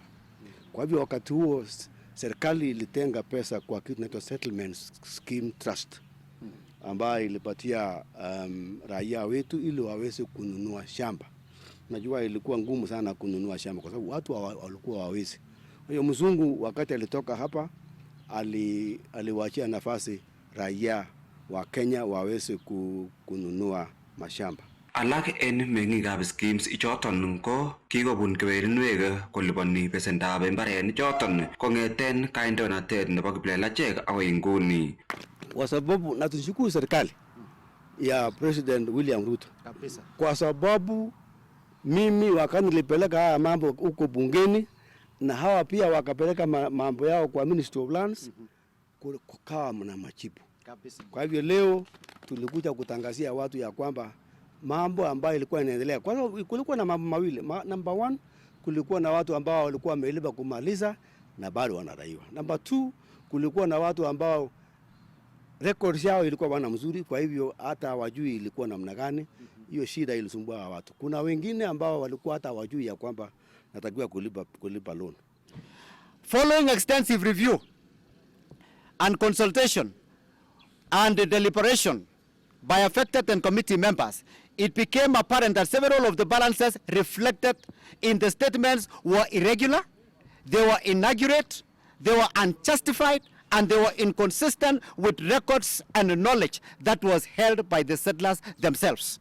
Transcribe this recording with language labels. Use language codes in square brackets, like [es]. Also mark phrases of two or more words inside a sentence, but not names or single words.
[sw] Kwa hivyo wakati huo serikali ilitenga pesa kwa kitu inaitwa [en] settlement scheme trust [sw] ambayo ilipatia raia wetu ili waweze kununua shamba. Unajua ilikuwa ngumu sana kununua shamba kwa sababu watu walikuwa hawawezi. Kwa hiyo mzungu wakati alitoka hapa aliwaachia nafasi raia wa Kenya waweze kununua mashamba. [kln] Alak en meng'ikab schemes ichoton ko kikobun kewerinwek koliponi besendab imbarenik choton kong'eten kandoinatet nebo kiplelachek akoi nguni. [sw] Kwa sababu na tunashukuru serikali ya President William Ruto kabisa, kwa sababu mimi wakati nilipeleka haya mambo huko bungeni na hawa pia wakapeleka mambo yao kwa Ministry of Lands, kukawa na majibu kabisa. Kwa hivyo leo tulikuja kutangazia watu ya kwamba mambo ambayo ilikuwa inaendelea, kwa sababu kulikuwa na mambo mawili. Number 1, kulikuwa na watu ambao walikuwa wamelipa kumaliza na bado wanadaiwa. Number 2, kulikuwa na watu ambao records yao ilikuwa bana mzuri, kwa hivyo hata hawajui ilikuwa namna gani. Hiyo shida ilisumbua watu. Kuna wengine ambao walikuwa hata hawajui ya kwamba natakiwa kulipa loan. [en] Following extensive review and consultation and deliberation by affected and committee members, it became apparent that several of the balances reflected in the statements were irregular, they were inaccurate, they were unjustified, and they were inconsistent with records and knowledge that was held by the settlers themselves.